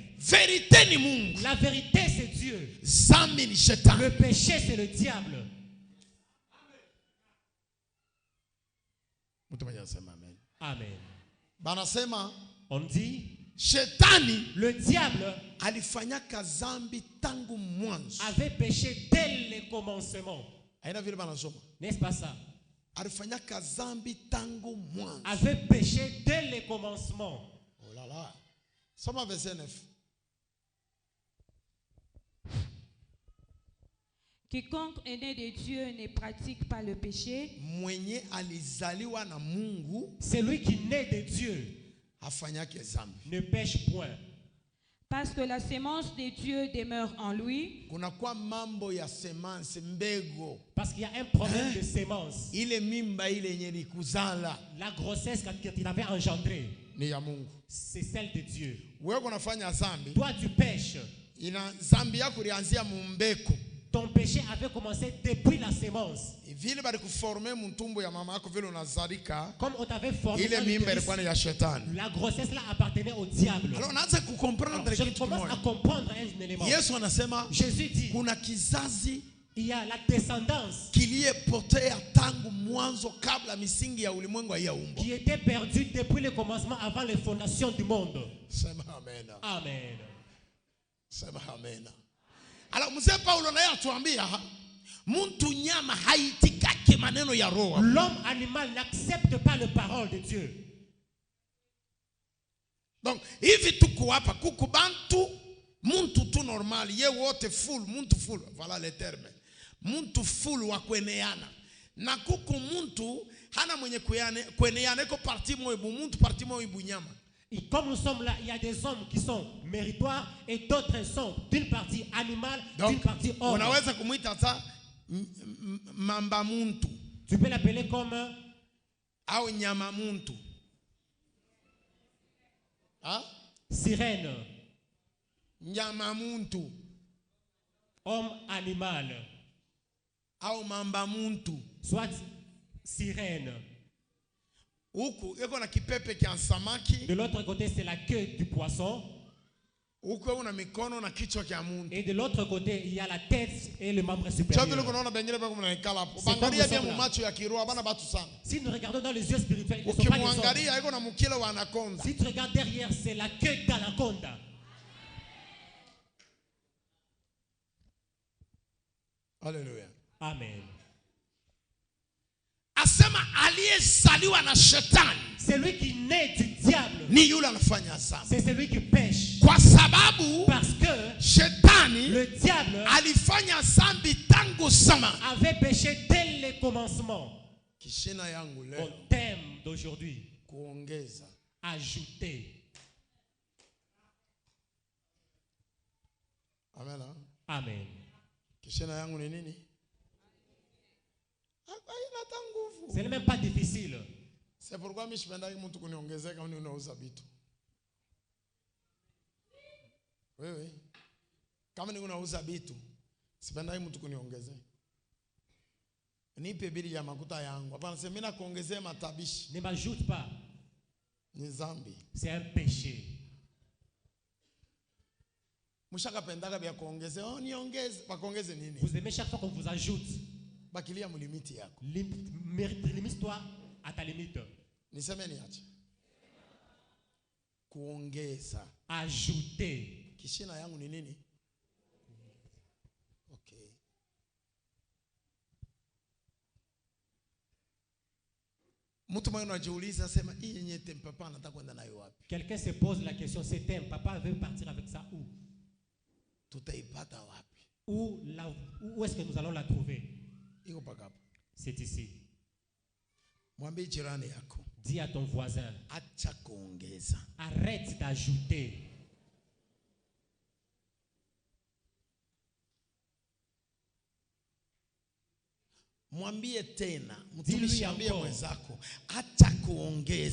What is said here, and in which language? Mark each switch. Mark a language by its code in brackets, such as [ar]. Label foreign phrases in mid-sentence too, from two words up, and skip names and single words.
[sw] Verite ni Mungu. [fr] La vérité, c'est Dieu. [sw] Dhambi ni shetani. [fr] Le péché, c'est le diable. [sw] Mtu mmoja aseme amen. Amen. Banasema [fr] On dit, [sw] shetani [fr] le diable [sw] alifanyaka dhambi tangu mwanzo. [fr] avait péché dès le commencement. [sw] Haina vile banasoma. [fr] N'est-ce pas ça? [sw] Alifanyaka dhambi tangu mwanzo. [fr] Avait péché dès le commencement. Oh là là. Soma verset 9. Quiconque est né de Dieu ne pratique pas le péché, [sw] Mwenye alizaliwa na Mungu [fr] Celui qui naît de Dieu [sw] hafanyake dhambi. [fr] ne pêche point. parce que la sémence de Dieu demeure en lui. [sw] Kunakuwa mambo ya semence mbego. [fr] Parce qu'il y a un problème de sémence. [sw] Ile mimba ile yenye likuzala [fr] La grossesse quand il avait engendré, [sw] ni ya Mungu. [fr] c'est celle de Dieu. [sw] Wewe kunafanya dhambi, [fr] Toi, tu pêches. [sw] ina dhambi yako ilianzia mumbeko. [fr] Ton péché avait commencé depuis la sémence. [sw] Vile bali kuforme mtumbo ya mama yako vile unazalika, [fr] Comme on t'avait formé, [sw] ile [fr] dans [sw] mimba [fr] l'utérus, [sw] ilikuwa ni ya shetani. [fr] la grossesse là appartenait au diable. [sw] Alors unaanza kukomprendre [fr] Je [sw] kitu [fr] commence à [sw] kimoja. [fr] comprendre un élément. [sw] Yesu anasema [fr] Jésus dit, [sw] kuna kizazi [fr] il y a la descendance [sw] kiliyepotea tangu mwanzo kabla misingi ya ulimwengu haiyaumbwa. [fr] qui était perdue depuis le commencement avant les fondations du monde. [sw] Sema amen. Amen. Sema amen. Alors mzee Paulo naye atuambia muntu nyama haitikake maneno ya roho. [fr] L'homme animal n'accepte pas les paroles de Dieu. [sw] Donc hivi tuko hapa kuku bantu muntu tu normal ye wote full muntu full, [fr] voilà le terme. [sw] Muntu full wa kueneana. Na kuku muntu hana mwenye kueneana iko parti moja muntu parti moja nyama. [fr] Et comme nous sommes là, il y a des hommes qui sont méritoires et d'autres sont d'une partie animale, d'une partie homme. [sw] Unaweza kumuita hata mamba muntu. [fr] Tu peux l'appeler comme [sw] Au nyama muntu. Hein? [fr] sirène, [sw] Nyama muntu. [fr] homme animal, [sw] Au mamba muntu. [fr] soit sirène. [sw] Huku iko na kipepe kia samaki. [fr] De l'autre côté, c'est la queue du poisson. [sw] Huku una mikono na kichwa kia muntu. [fr] Et de l'autre côté, il y a la tête et le membre [sw] Sio vile [fr] supérieur. [sw] kunaona bengine bako mnaikala hapo. [fr] C'est [sw] Bangalia [fr] comme bien ça, [sw] mu [fr] là. [sw] macho ya kiroho bana batu sana. [fr] Si nous regardons dans les yeux spirituels, ils ne sont pas des hommes. [sw] Ukimwangalia iko na mkilo wa anaconda. [fr] Si tu regardes derrière, c'est la queue d'anaconda. [sw] Haleluya. Amen. Asema aliyezaliwa na shetani [fr] Celui qui naît du diable, [sw] ni yule anafanya dhambi. [fr] c'est celui qui pêche. [sw] Kwa sababu [fr] Parce que [sw] shetani [fr] le diable [sw] alifanya dhambi tangu zamani. [fr] avait péché dès le commencement. [sw] Kishina yangu [fr] Mon [sw] leo [fr] thème d'aujourd'hui, [sw] kuongeza. [fr] ajouter. [sw] Amen. Amen. Kishina yangu ni nini? haina hata nguvu. [fr] Ce n'est même pas difficile. C'est pourquoi [sw] mimi sipendaki mtu kuniongezea kama unauza vitu. Wewe kama ni unauza vitu, sipendaki mtu kuniongezea. Nipe bili ya makuta yangu. Hapana, sema mimi nakuongezea matabishi. [fr] Ne m'ajoute pas. [sw] Ni zambi. [fr] C'est un péché. [sw] Mushaka pendaka bya kuongezea. Oh, niongeze. Bakuongeze nini? [fr] Vous aimez chaque fois qu'on vous ajoute. [sw] Bakilia mu limiti yako. [fr] Limite-toi à ta limite. [sw] Niseme niache. Kuongeza. [fr] Ajouter. [sw] Kishina yangu ni nini? Okay. Mtu mmoja anajiuliza sema hii yenye papa anataka kwenda nayo wapi? [fr] Quelqu'un se pose la question, c'est thème, papa veut partir avec ça où? [sw] Tutaipata wapi? [fr] Où est-ce que nous allons la trouver? [sw] Iko paka hapa. [fr] C'est ici. [sw] Mwambie jirani yako. [fr] Dis à ton voisin. [sw] Acha kuongeza. [fr] Arrête d'ajouter. [sw] Mwambie tena, mtumishi ambie mwenzako, acha kuongeza.